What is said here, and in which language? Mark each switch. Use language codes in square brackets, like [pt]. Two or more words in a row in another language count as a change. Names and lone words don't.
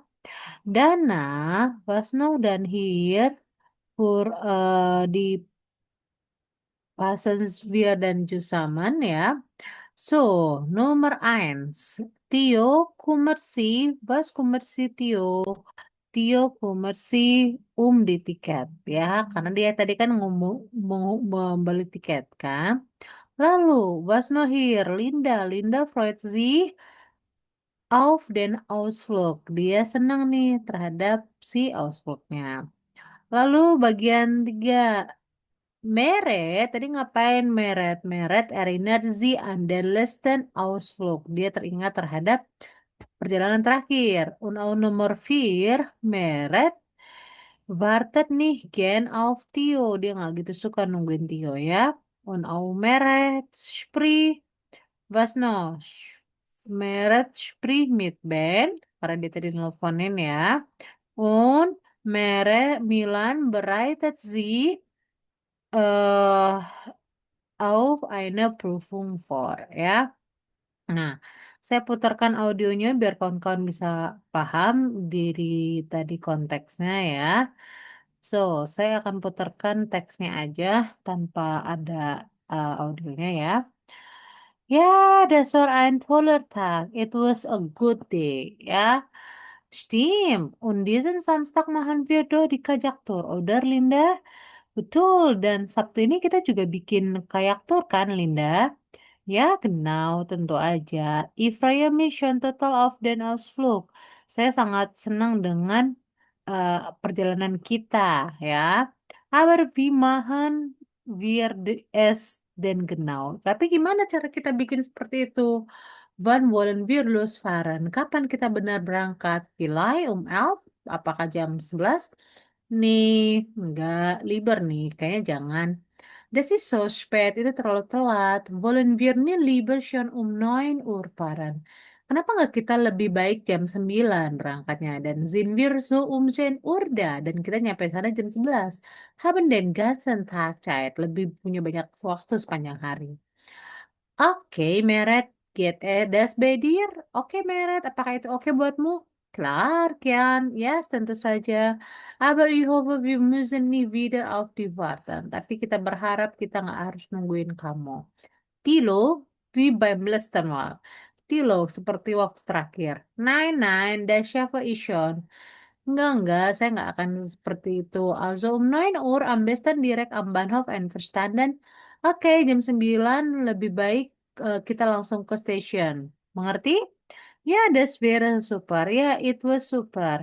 [de] Danach, was noch dann hier für die passen wir dann zusammen, ya. So, Nummer eins. Tio Kummersi, was Kummersi Tio? Tio Kummersi [id] di tiket, ya. Karena dia tadi kan ngomong membeli tiket, kan. Lalu, [de] was noch hier? Linda freut sich auf den Ausflug. [id] Dia senang nih terhadap si Ausflugnya. Lalu bagian tiga, Meret, tadi ngapain Meret? [de] Meret erinnert sie an den letzten Ausflug. [id] Dia teringat terhadap perjalanan terakhir. [de] Und auch Nummer 4, Meret wartet nicht gern auf Tio. [id] Dia nggak gitu suka nungguin Tio ya. [de] Und auch Meret spricht, was noch? Meret spricht mit Ben, [id] karena dia tadi nelfonin ya. [de] Und Milan bereitet sie äh, auf eine Prüfung vor, [id] ya. Nah, saya putarkan audionya biar kawan-kawan bisa paham diri tadi konteksnya ya. So, saya akan putarkan teksnya aja tanpa ada audionya ya. [de] Ja, das war ein toller Tag. [en] It was a good day, [id] ya. [de] Stimmt. Und diesen Samstag machen wir doch die Kajaktour, oder Linda? [id] Betul, dan Sabtu ini kita juga bikin kayak tour kan, Linda? Ya, genau, tentu aja. [de] Ich freue mich schon total auf den Ausflug. [id] Saya sangat senang dengan perjalanan kita, ya. [de] Aber wie machen wir es denn genau? [id] Tapi gimana cara kita bikin seperti itu? [de] Wann wollen wir losfahren? [id] Kapan kita benar berangkat? Vielleicht 11? Apakah jam 11? Nih, enggak, lieber nih, kayaknya jangan. [de] Das ist so spät, [id] itu terlalu telat. [de] Wollen wir nicht lieber schon 9 Uhr fahren? [id] Kenapa nggak kita lebih baik jam 9 berangkatnya? [de] Dan sind wir so 10 Uhr da? [id] Dan kita nyampe sana jam 11. [de] Haben den ganzen Tag Zeit. [id] Lebih punya banyak waktu sepanjang hari. Oke, [de] Meret, geht das bei dir? [id] Oke, Meret, apakah itu oke buatmu? Klar, Kian, yes, tentu saja. [de] Aber ich hoffe, wir müssen nie wieder auf die warten. [id] Tapi kita berharap kita nggak harus nungguin kamu. [de] Tilo, wie beim letzten Mal. Tilo, [id] seperti waktu terakhir. [de] Nein, nein, das schaffe ich schon. [id] Enggak, saya nggak akan seperti itu. [de] Also 9 Uhr am besten direkt am Bahnhof einverstanden. [id] Oke, jam 9 lebih baik kita langsung ke stasiun. Mengerti? Ya, [de] das wäre super. Ya, [en] it was super.